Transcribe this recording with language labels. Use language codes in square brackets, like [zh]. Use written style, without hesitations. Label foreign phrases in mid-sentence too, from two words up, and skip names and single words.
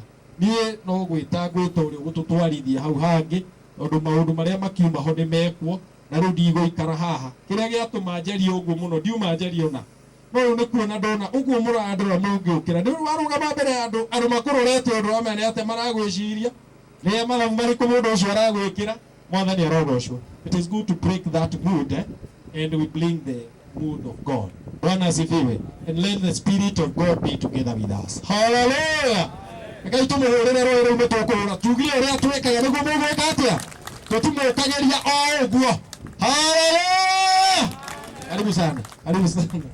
[ki] Niĩ no gwĩta ngwĩta ũrĩa gũtũtwarithia hau hangĩ tondũ maũndũ marĩa makiuma ho nĩ mekwo na rĩu ndigũikara haha. Kĩrĩa gĩatũma njarie ũguo mũno ndiuma njarie ona. No rĩu nĩ kuona ndona ũguo mũrandora mũngĩũkĩra. Nĩ warũgama mbere ya andũ makũrorete ũndũ wa mene atĩ maragwĩciria rĩrĩa mathabu marĩkũ mũndũ ũcio aragwĩkĩra. Mwathani arogocwo. [en] It is good to break that mood and we bring the mood of God. [sw] Bwana asifiwe. [en] And let the Spirit of God be together with us. Hallelujah. [ki] Ngai tũmũhũrĩre rũĩ rũu nĩtũkũhũra. Tugire ũrĩa twĩkaga nĩguo mũgwĩka atĩa. Tũtimũkagĩria o ũguo. Hallelujah. [sw] Karibu sana. Karibu sana.